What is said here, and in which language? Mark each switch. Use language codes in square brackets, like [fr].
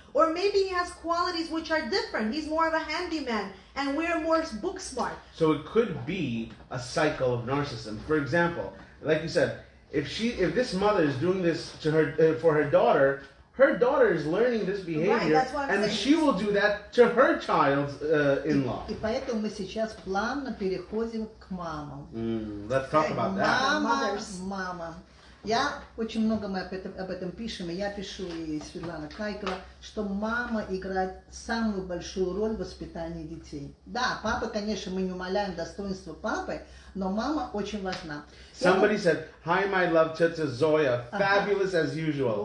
[en] Or maybe he has qualities which are different. He's more of a handyman, and we're more book smart. So it could be a cycle of narcissism. For example, like you said, if this mother is doing this to her for her daughter is learning this behavior, and she will do that to her child's in-law. [ru] И поэтому мы сейчас плавно переходим к мамам. [en] Let's talk about that. [ru] Мама. Я очень много мы об этом пишем, и я пишу, и Светлана Кайкова, что мама играет самую большую роль в воспитании детей. Да, папа, конечно, мы не умаляем достоинства папы, но мама очень важна. [en] Somebody said, "Hi, my love, Teta Zoya, fabulous as usual.